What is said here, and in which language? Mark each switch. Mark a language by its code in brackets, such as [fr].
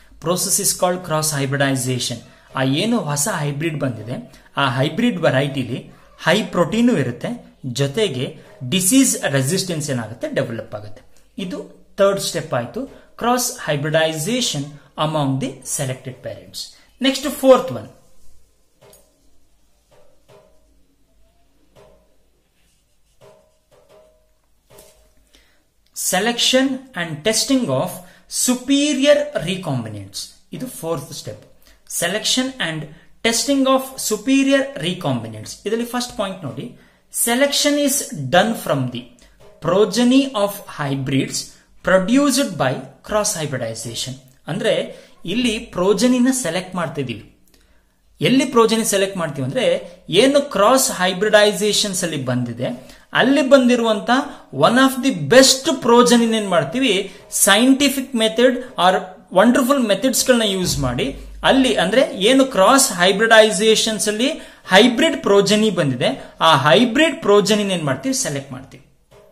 [en] Process is called cross hybridisation. [kn] ಆ ಏನು ಹೊಸ ಹೈಬ್ರಿಡ್ ಬಂದಿದೆ, ಆ ಹೈಬ್ರಿಡ್ ವೆರೈಟಿಲಿ ಹೈ ಪ್ರೋಟೀನು ಇರುತ್ತೆ, ಜೊತೆಗೆ ಡಿಸೀಸ್ ರೆಸಿಸ್ಟೆನ್ಸ್ ಏನಾಗುತ್ತೆ, ಡೆವಲಪ್ ಆಗುತ್ತೆ. ಇದು ಥರ್ಡ್ ಸ್ಟೆಪ್ ಆಯ್ತು, [en] Cross hybridisation among the selected parents. Next, fourth one, selection and testing of superior recombinants. ಇದು fourth step, selection and testing of superior recombinants. [kn] ಇದರಲ್ಲಿ first point ನೋಡಿ, [en] selection is done from the progeny of hybrids produced by cross hybridization. [kn] ಅಂದ್ರೆ ಇಲ್ಲಿ ಪ್ರೋಜನಿನ select ಮಾಡ್ತಿದೀವಿ. ಎಲ್ಲಿ progeny select ಮಾಡ್ತೀವಿ ಅಂದ್ರೆ, ಏನು ಕ್ರಾಸ್ ಹೈಬ್ರಿಡೈಸೇಷನ್ಸ್ ಅಲ್ಲಿ ಬಂದಿದೆ ಅಲ್ಲಿ ಬಂದಿರುವಂತ [en] one of the best progeny [kn] ಏನ್ ಮಾಡ್ತೀವಿ, scientific method R wonderful methods ಗಳನ್ನ ಯೂಸ್ ಮಾಡಿ ಅಲ್ಲಿ, ಅಂದ್ರೆ ಏನು ಕ್ರಾಸ್ ಹೈಬ್ರಿಡೈಸೇಷನ್ಸ್ ಅಲ್ಲಿ ಹೈಬ್ರಿಡ್ ಪ್ರೋಜನಿ ಬಂದಿದೆ, ಆ ಹೈಬ್ರಿಡ್ ಪ್ರೋಜನಿ ಏನ್ ಮಾಡ್ತೀವಿ, ಸೆಲೆಕ್ಟ್ ಮಾಡ್ತೀವಿ.